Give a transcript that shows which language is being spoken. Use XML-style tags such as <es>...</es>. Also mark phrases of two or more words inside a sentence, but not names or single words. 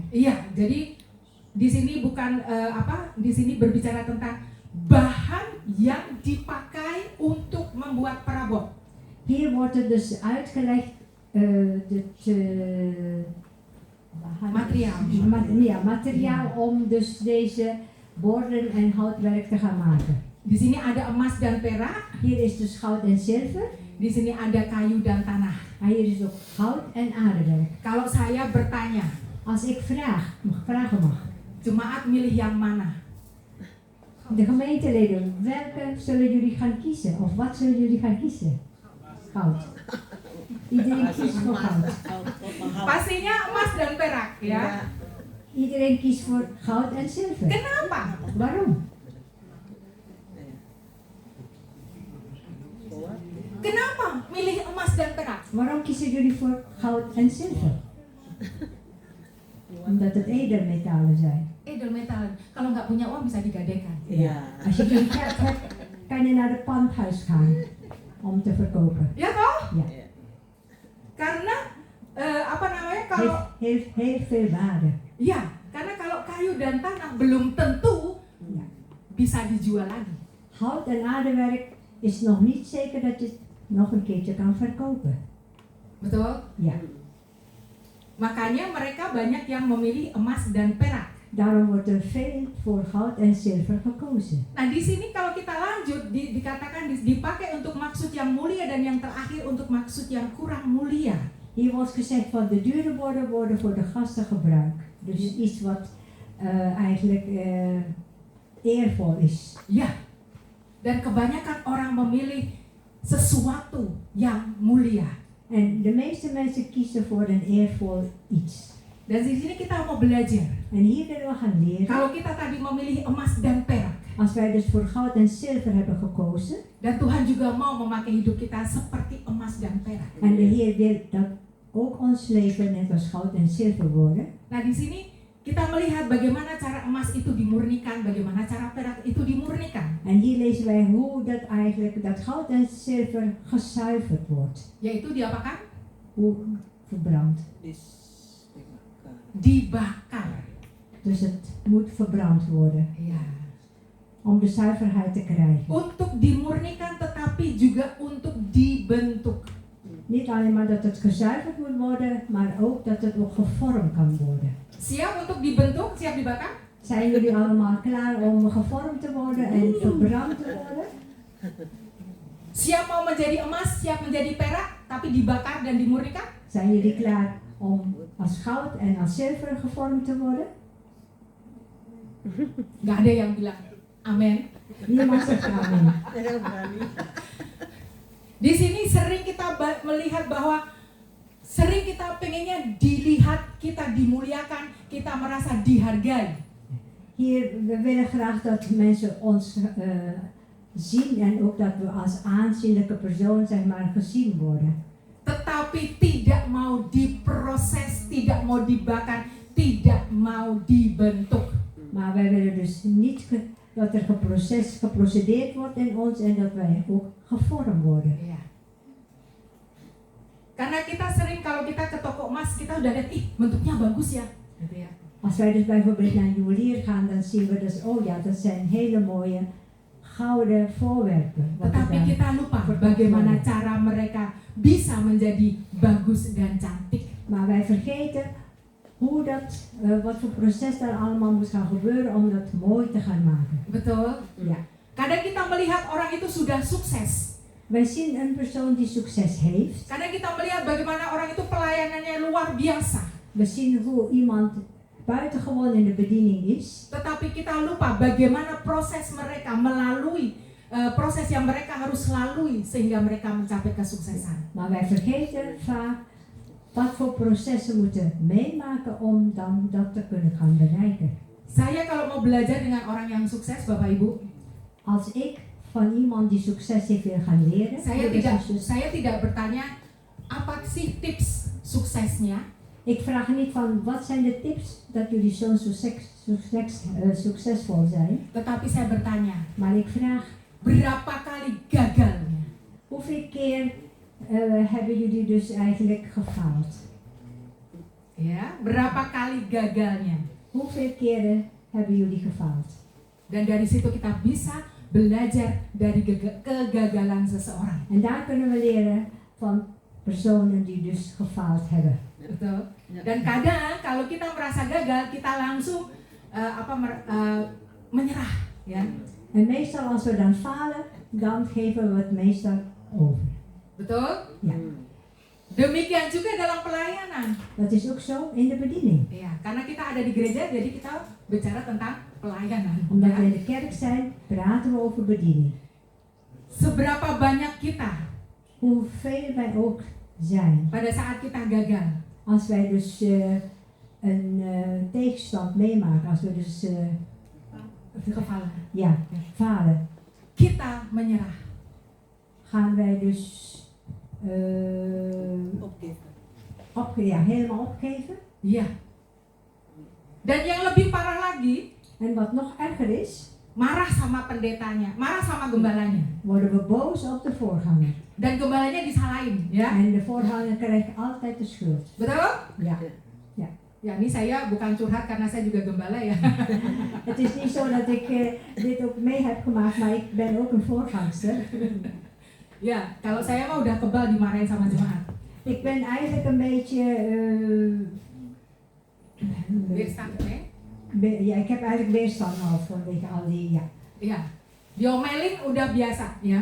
<id>Iya, jadi di sini bukan di sini berbicara tentang bahan yang dipakai untuk membuat perabot.</id> <nl>Hier wordt er dus uitgelegd materiaal om dus deze borden en houtwerk te gaan maken.</nl> <id>Di sini ada emas dan perak,</id> <nl>Hier is dus goud en zilver.</nl> <id>di sini ada kayu dan tanah.</id> <nl>En hier is ook hout en aardewerk.</nl> <id>Kalau saya bertanya,</id> <nl>Als ik vragen mag,</nl> <id>jemaat milih yang mana?</id> <nl>de gemeenteleden, welke zullen jullie gaan kiezen? Of wat zullen jullie gaan kiezen? Goud. Iedereen kiest voor goud.</nl> <id>Pastinya emas dan perak, ya.</id> <nl>Iedereen kiest voor goud en zilver.</nl> <id>Kenapa?</id> <nl>Waarom?</nl> <id>Kenapa milih emas dan perak?</id> <nl>Waarom kiezen jullie voor goud en zilver? Omdat het edelmetalen zijn. Edelmetalen.</nl> <id>Kalau nggak punya uang bisa digadaikan.</id> <nl>Als je geen geld hebt, kan je naar de pandhuis gaan om te verkopen.</nl> <id>Ya toh?</id> <nl>Ja.</nl> <id>Karena kalau</id> <nl>Heeft heel veel waarde.</nl> <id>ya, karena kalau kayu dan tanah belum tentu</id> <nl>Ja.</nl> <id>bisa dijual lagi.</id> <nl>Hout en aardewerk is nog niet zeker dat je het nog een keertje kan verkopen.</nl> <id>Betul?</id> <nl>Ja.</nl> <id>Makanya mereka banyak yang memilih emas dan perak.</id> <nl>Daarom wordt er veel voor goud en zilver gekozen.</nl> <id>Nah, di sini kalau kita lanjut dikatakan dipakai untuk maksud yang mulia dan yang terakhir untuk maksud yang kurang mulia.</id> <nl>Hier wordt gezegd van de dure borden worden voor de gasten gebruikt. Dus iets wat eigenlijk eervol is.</nl> <id>Ya. Dan kebanyakan orang memilih sesuatu yang mulia.</id> <nl>En de meeste mensen kiezen voor een eervol iets.</nl> <id>Dan di sini kita mau belajar.</id> <nl>En hier willen we gaan leren.</nl> <id>Kalau kita tadi memilih emas dan perak,</id> <nl>Als wij dus voor goud en zilver hebben gekozen.</nl> <id>dan Tuhan juga mau memakai hidup kita seperti emas dan perak.</id> <nl>En de Heer wil dat ook ons leven net als goud en zilver worden.</nl> <id>Nah, di sini kita melihat bagaimana cara emas itu dimurnikan, bagaimana cara perak itu dimurnikan.</id> <nl>En hier lezen wij hoe dat eigenlijk dat goud en zilver gezuiverd wordt.</nl> <id>Yaitu diapakan?</id> <nl>Hoe verbrand.</nl> <id>Dibakar.</id> <nl>Dus het moet verbrand worden.</nl> <id>Ya.</id> <nl>Om de zuiverheid te krijgen.</nl> <id>Untuk dimurnikan tetapi juga untuk dibentuk.</id> <nl>Niet alleen maar dat het gezuiverd moet worden, maar ook dat het ook gevormd kan worden.</nl> <id>Siap untuk dibentuk, siap dibakar?</id> <nl>Zijn jullie allemaal klaar om gevormd te worden en verbrand te worden?</nl> <id>Siap mau menjadi emas, siap menjadi perak, tapi dibakar dan dimurnikan?</id> <nl>Zijn jullie klaar om als goud en als zilver gevormd te worden?</nl> <id>Gak ada yang bilang amin.</id> <nl>Niemand zegt amen.</nl> <id>Di sini sering kita melihat bahwa sering kita pengennya dilihat, kita dimuliakan, kita merasa dihargai.</id> <nl>Hier, we willen graag dat mensen ons zien en ook dat we als aanzienlijke persoon zeg maar gezien worden.</nl> <id>Tetapi tidak mau diproses, tidak mau dibakar, tidak mau dibentuk.</id> <nl>Maar wij willen dus niet dat er geprocedeerd wordt in ons en dat wij ook gevormd worden.</nl> <id>Ya. Karena kita sering kalau kita ke toko emas kita udah lihat, bentuknya bagus ya, gitu ya.</id> <nl>Als wij dus bijvoorbeeld naar een juwelier gaan, dan zien we dus, oh ja, dat zijn hele mooie gouden voorwerpen. Wat er</nl> <id>Tetapi</id> <nl>daar</nl> <id>kita lupa bagaimana cara mereka bisa menjadi bagus dan cantik.</id> <nl>Maar wij vergeten hoe dat, wat voor proces daar allemaal moet gaan gebeuren om dat mooi te gaan maken.</nl> <id>Betul?</id> <nl>Ja.</nl> <id>Kadang kita melihat orang itu sudah sukses.</id> <nl>Wij zien een persoon die succes heeft.</nl> <id>Kadang kita melihat bagaimana orang itu pelayanannya luar biasa.</id> <nl>We zien hoe iemand buitengewoon in de bediening is.</nl> <id>Tetapi kita lupa bagaimana proses mereka melalui proses yang mereka harus lalui sehingga mereka mencapai kesuksesan.</id> <nl>Maar wij vergeten vaak wat voor processen moeten meemaken om dan dat te kunnen gaan bereiken.</nl> <id>Saya kalau mau belajar dengan orang yang sukses, Bapak Ibu,</id> <nl>Als ik van iemand die succes heeft wil gaan leren,</nl> <id>saya tidak bertanya apa sih tips suksesnya.</id> <nl>Ik vraag niet van wat zijn de tips dat jullie zo succesvol zijn.</nl> <id>Tetapi saya bertanya,</id> <nl>Maar ik vraag,</nl> <id>berapa kali gagalnya?</id> <nl>hoeveel keer hebben jullie dus eigenlijk gefaald?</nl> <id>Ya, berapa kali gagalnya?</id> <nl>Hoeveel keren hebben jullie gefaald?</nl> <id>Dan dari situ kita bisa belajar dari kegagalan seseorang.</id> <nl>En daar kunnen we leren van personen die dus gefaald hebben.</nl> <id>Betul. Dan kadang kalau kita merasa gagal, kita langsung menyerah, ya.</id> <nl>En meestal als we dan falen, dan geven we het meestal over.</nl> <id>Betul?</id> <nl>Ja,</nl> <id>Demikian juga dalam pelayanan.</id> <nl>dat is ook zo in de bediening.</nl> <id>Ya, karena kita ada di gereja, jadi kita bicara tentang pelayanan.</id> <nl>Omdat</nl> <id>Ya.</id> <nl>we in de kerk zijn, praten we over bediening.</nl> <id>Seberapa banyak kita</id> <nl>Hoeveel wij ook zijn.</nl> <id>pada saat kita gagal,</id> <nl>Als wij dus een tegenstand meemaken, als we dus</nl> <id>kefalan,</id> <nl>falen,</nl> <id>kita menyerah.</id> <nl>gaan wij dus helemaal opgeven.</nl> <id>Iya. Dan yang lebih parah lagi,</id> <nl>En wat nog erger is,</nl> <id>marah sama pendetanya, marah sama gembalanya.</id> <nl>worden we boos op de voorganger.</nl> <id>Dan gembalanya disalahin, ya.</id> <nl>En de voorganger krijgt altijd de schuld.</nl> <id>Betul?</id> <nl>Ja.</nl> <id>Ya, ini saya bukan curhat karena saya juga gembala ya.</id> <nl>Het is niet zo dat ik dit ook mee heb gemaakt, maar ik ben ook een voorgangster.</nl> <id>Ya, kalau saya mah udah kebal dimarahin sama jemaat.</id> <nl>Ik ben eigenlijk een beetje... Weerstand, hè? ja, ik heb eigenlijk weerstand al vanwege al die... Ja.</nl> <id>Iya. Diomelin udah biasa, ya.</id>